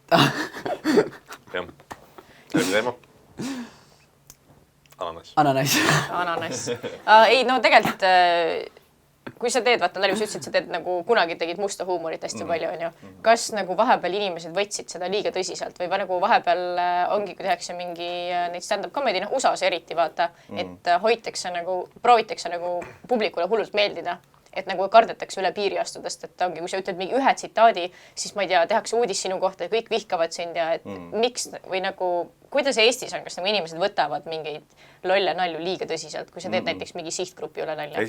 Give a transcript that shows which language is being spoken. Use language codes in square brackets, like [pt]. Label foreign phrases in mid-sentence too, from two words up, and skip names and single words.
[et] Jah. Läbi teema. Ananas. Ananas. Ananas. Ei, no tegelikult, kui sa teed, vaata nalju, sa ütlesid, sa teed nagu kunagi tegid musta huumorit hästi palju, onju. Kas nagu vahepeal inimesed võtsid seda liiga tõsiselt või nagu vahepeal ongi, kui tehakse mingi neid [en] stand-up comedy, [et] noh USA-s eriti vaata, et hoitakse nagu, proovitakse nagu publikule hullult meeldida. Et nagu kardetakse üle piiri astudest, et ongi, kui sa ütled mingi ühe tsitaadi, siis ma ei tea, tehakse uudis sinu kohta ja kõik vihkavad sind ja et miks või nagu, kuidas Eestis on, kas nagu inimesed võtavad mingeid lolle nalju liiga tõsiselt, kui sa teed näiteks mingi sihtgrupi üle nalja?